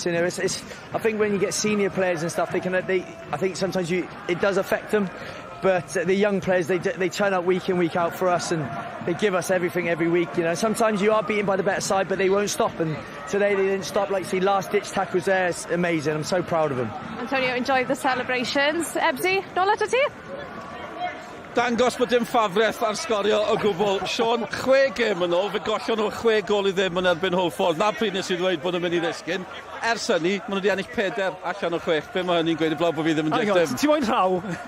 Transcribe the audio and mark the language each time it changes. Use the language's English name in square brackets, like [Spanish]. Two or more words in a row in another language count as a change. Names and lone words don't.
[English] I think when you get senior players and stuff, I think sometimes it does affect them. But the young players, they turn up week in, week out for us, and they give us everything every week. Sometimes you are beaten by the better side, but they won't stop. And today they didn't stop. Like, see, last-ditch tackles there. It's amazing. I'm so proud of them. Antonio, enjoy the celebrations. [Welsh] Ebsy, nôl ato ti? Dangos bod dim ffafriaeth ar sgorio o gwbl. Sean, 6 gêm yn ôl, fe gollon nhw 6 gol I ddim yn erbyn Hwlffordd. Na pryd nes I ddweud bod nhw'n mynd I ddisgyn. Ers hynny, maen nhw wedi ennill 4 allan o 6. Be mae hynny'n gweud I blaw bod fi ddim yn dictem? Ti'n moyn rhaw?